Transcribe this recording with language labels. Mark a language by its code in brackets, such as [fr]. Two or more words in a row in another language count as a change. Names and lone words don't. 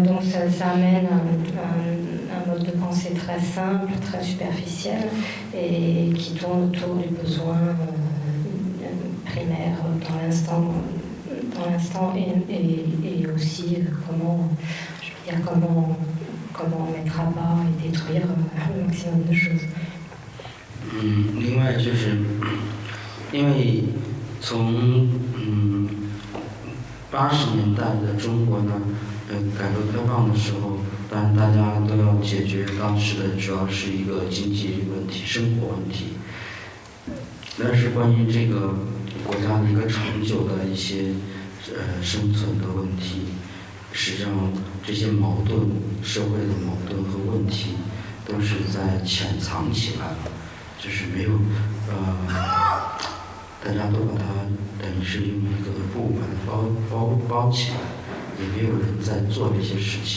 [fr] Donc ça amène un mode de pensée très simple, très superficiel et qui tourne autour du besoin primaire dans l'instant et aussi comment mettre à bas et détruire le maximum de choses. [zh] 另外就是因为从80年代的中国呢，改革开放的时候，当然大家都要解决当时的主要是一个经济问题、生活问题，但是关于这个国家的一个长久的一些生存的问题，实际上这些矛盾、社会的矛盾和问题， 都是在潜藏起来了，就是没有大家都把它等于是用一个布把它包起来，也没有人在做这些事情。